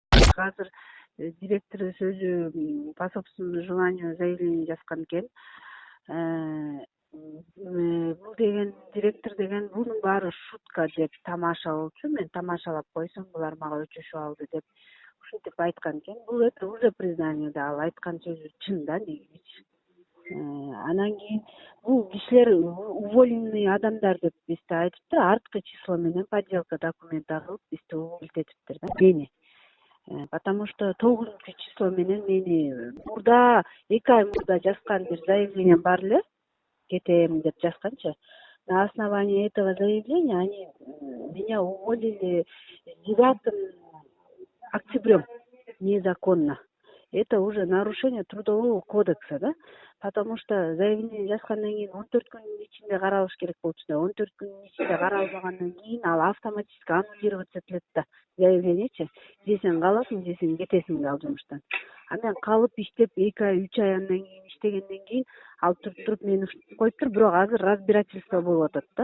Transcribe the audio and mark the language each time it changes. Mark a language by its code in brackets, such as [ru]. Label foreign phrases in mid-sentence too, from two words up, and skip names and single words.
[ky] азыр директорубуз өзү [ru] по собственному желанию [ky] заявление жазган экен. Бул деген директор деген бунун баары шутка деп тамаша болчу, мен тамашалап койсом булар мага өчүшүп алды деп ушинтип айткан экен. Бул [ru] это уже признание [ky] да, ал айткан сөзү чын да негизичи. Анан кийин бул кишилер уволенный адамдар деп бизде айтыптыр, арткы число менен [ru] подделка документ [ky] кылып бизди уволить этиптир да мени. [ru] Потому что [ky] 9 число менен мени мурда 2 ай мурда жазган бир заявлением бар эле, кетем деп жазганчы. [ru] На основании этого заявления они меня уволили 9 октябрем незаконно. Это уже нарушение трудового кодекса, да? Потому что [ky] заявление жазгандан кийин 14 күндүн ичинде каралыш керек болчу да, 14 күндүн ичинде каралбагандан кийин ал [ru] автоматически аннулироваться [ky] этилет да. Заявлениечи, же сен каласың, же сен кетесиң ал жумуштан. А мен калып иштеп 2 ай 3 ай андан кийин иштегенден кийин ал туруп мени коюп туруп, бирок азыр разбирательство болуп атат да.